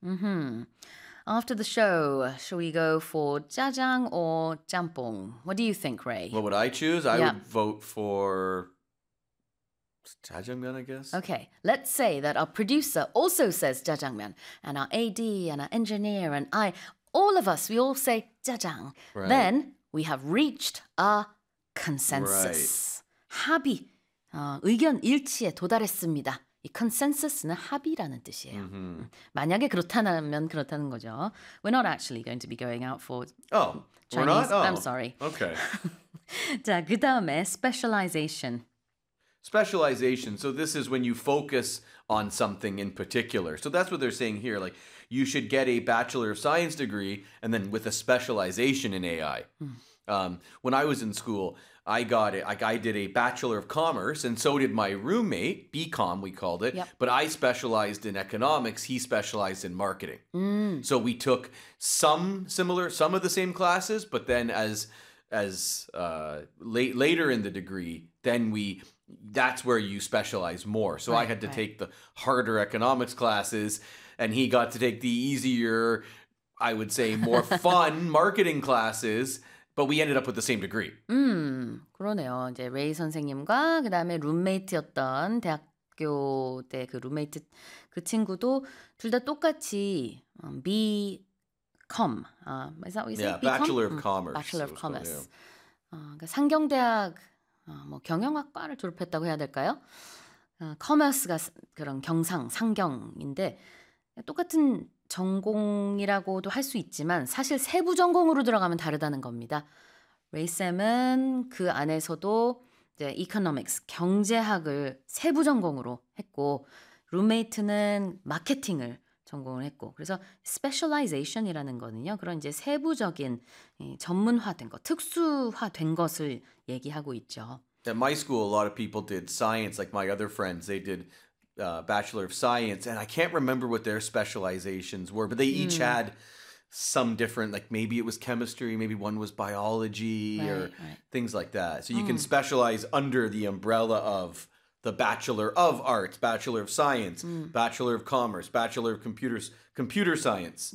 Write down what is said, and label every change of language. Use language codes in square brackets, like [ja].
[en] Mm-hmm. After the show, shall we go for jajang or jampong? What do you think, Ray? What would I choose? I would vote for jajangmyeon, I guess. Okay, let's say that our producer also says jajangmyeon, and our AD and our engineer and I, all of us, we all say jajang. Right. Then we have reached a consensus. Right. [ko] 합의, 의견 일치에 도달했습니다. 이 consensus는 합의라는 뜻이에요. Mm-hmm. 만약에 그렇다면 그렇다는 거죠. [en] We're not actually going to be going out for Chinese. We're not? Oh. I'm sorry. Okay. [ko] 자, 그 다음에 specialization. [en] Specialization. So this is when you focus on something in particular. So that's what they're saying here. Like, you should get a Bachelor of Science degree and then with a specialization in AI. When I was in school, I got it. I did a Bachelor of Commerce, and so did my roommate, BCom, we called it. Yep. But I specialized in economics. He specialized in marketing. Mm. So we took some of the same classes, but then later in the degree, that's where you specialize more. So right, I had to right. take the harder economics classes, and he got to take the easier, I would say, more fun marketing classes. But we ended up with the same degree. [ko] 그러네요. 이제 레이 선생님과 그 다음에 룸메이트였던 대학교 때 그 룸메이트 그 친구도 둘 다 똑같이 BCom. [en] Is that what you say? Yeah, Bachelor of Commerce. Bachelor of Commerce. [ko] 그러니까 상경대학 뭐 경영학과를 졸업했다고 해야 될까요? Commerce가 그런 경상 상경인데 똑같은 전공이라고도 할 수 있지만 사실 세부 전공으로 들어가면 다르다는 겁니다. 레이쌤은 그 안에서도 이제 economics, 경제학을 세부 전공으로 했고 룸메이트는 마케팅을 전공을 했고 그래서 specialization이라는 거는요. 그런 이제 세부적인 전문화된 것, 특수화된 것을 얘기하고 있죠. [en] At my school, a lot of people did science, like my other friends, they did Bachelor of Science, and I can't remember what their specializations were, but they each had some different, like maybe it was chemistry, maybe one was biology things like that. So you can specialize under the umbrella of the Bachelor of Arts, Bachelor of Science, Bachelor of Commerce, Bachelor of Computer Science.